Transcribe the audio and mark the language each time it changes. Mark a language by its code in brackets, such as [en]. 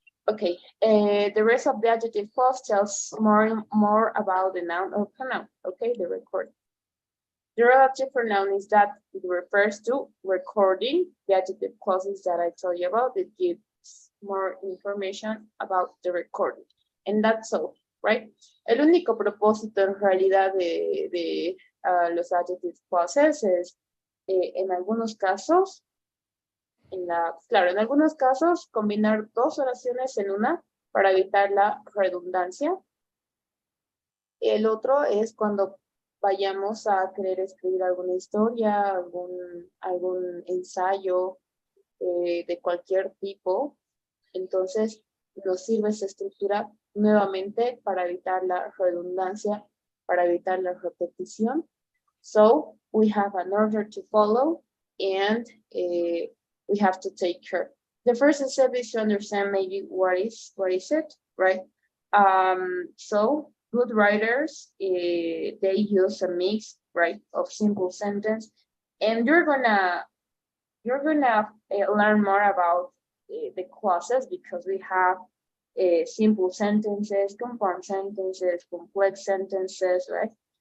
[en] Okay, the rest of the adjective clause tells more about the noun or pronoun, okay, the recording. The relative pronoun is that it refers to recording. The adjective clauses that I told you about, it gives more information about the recording. And that's all, right? [es] El único propósito en realidad de los adjective clauses es, en algunos casos, claro, en algunos casos, combinar dos oraciones en una para evitar la redundancia. El otro es cuando vayamos a querer escribir alguna historia, algún ensayo de cualquier tipo. Entonces, nos sirve esa estructura nuevamente para evitar la redundancia, para evitar la repetición. [en] So, we have an order to follow and we have to take care. The first step is to understand maybe what is it, right? So good writers, they use a mix, right, of simple sentence, and you're gonna learn more about the clauses because we have simple sentences, compound sentences, complex sentences, right?